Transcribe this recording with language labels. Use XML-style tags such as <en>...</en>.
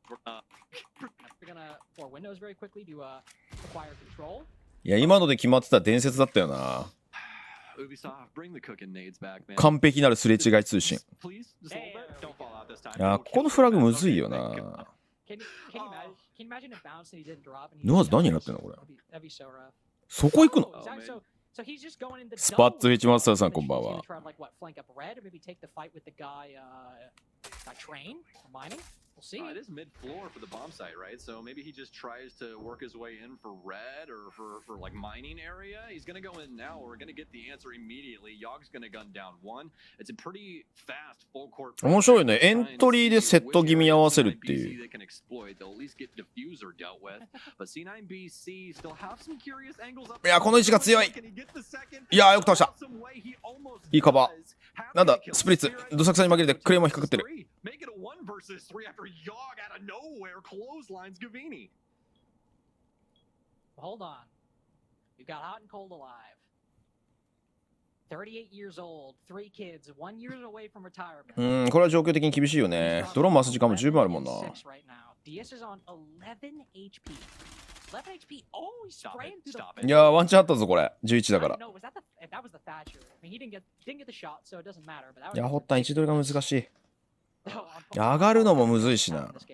<en>They're gonna for Windows very quickly to acquire control.</en> <ja>いや、今ので決まってた伝説だったよな。</ja> <en>Ubisoft, bring the cooking nades back, man.</en> <ja>完璧なるすれ違い通信。</ja> <en>Please, just a little bit. Don't fall out this time.</en> <ja>いや、ここのフラグむずいよな。</ja> <en>Can you imagine if bounce and he didn't drop?</en> <ja>ヌワーズ何になってんのこれ。</ja> <en>That'd be so rough.</en> <ja>そこ行くの？</ja> <en>So he's just going in the</en> <ja>スパッツウィッチマスターさんこんばんは。</ja> <en>Like what, flank up red or maybe take the fight with the guy train or mining? We'll see. It is mid-floor for the bomb site, right? So maybe he just tries to work his way in for red or for like mining area. He's gonna go in now. We're gonna get the answer immediately. Yog's gonna gun down one. It's a pretty fast full court.</en> <ja>面白いね。エントリーでセット気味合わせるっていう。</ja> <en>They can exploit. They'll at least get diffuser dealt with. But C9BC still have some curious angles up.</en> <ja>いや、この位置が強い。いや、よく倒した。いいカバー。なんだ、スプリッツ。どさくさに紛れてクレームも引っかかってる。</ja> <en>Make it a 1 versus 3 after Yog out of nowhere clotheslines Gavini. Hold on. You got hot and cold alive. 38 years old, 3 kids, 1 year away from retirement.</en> <ja>これは状況的に厳しいよね。ドローン回す時間も十分あるもんな。</ja> <en>DS is on 11 HP. 11 HP. Oh, he's spraying through the.</en> <ja>いやー、ワンチャンあったぞ、これ。 11だから。</ja> <en>No, was that the Thatcher? I mean, he didn't get the shot, so it doesn't matter. But that was.</en> <ja>いや、ホッタン位置取りが難しい。上がるのもむずいしな。</ja>